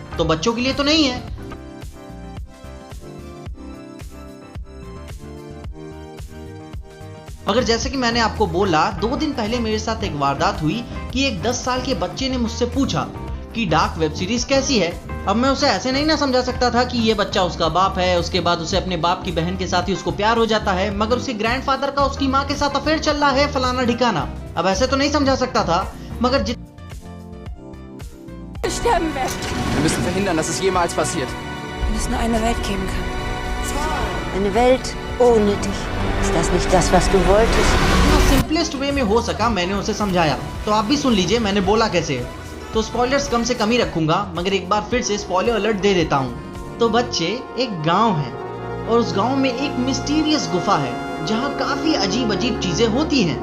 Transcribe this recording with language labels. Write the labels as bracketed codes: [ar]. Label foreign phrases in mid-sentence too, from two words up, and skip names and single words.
[hi] तो बच्चों के लिए तो नहीं है। मगर जैसे कि मैंने आपको बोला, 2 दिन पहले मेरे साथ एक वारदात हुई कि एक 10 साल के बच्चे ने मुझसे पूछा कि डार्क [en] web series [hi] कैसी है। अब मैं उसे ऐसे नहीं ना समझा सकता था कि ये बच्चा उसका बाप है, उसके बाद उसे अपने बाप की बहन के साथ ही उसको प्यार हो जाता है, मगर उसके ग्रैंडफादर का उसकी माँ के साथ अफेयर चल रहा है, फलाना ढिकाना। अब ऐसे तो नहीं समझा सकता था, मगर [de] Sterben werden. Wir müssen verhindern, dass es jemals passiert. Wenn es nur eine Welt geben kann. Eine Welt ohne dich. Ist das nicht das, was du wolltest? [en] simplest way [hi] में हो सका मैंने उसे समझाया। तो आप भी सुन लीजिए मैंने बोला कैसे। तो स्पॉयलर्स कम से कम ही रखूंगा, मगर एक बार फिर से [en] spoiler alert [hi] दे देता हूँ। तो बच्चे, एक गांव है और उस गांव में एक मिस्टीरियस गुफा है जहाँ काफी अजीब अजीब चीजें होती हैं।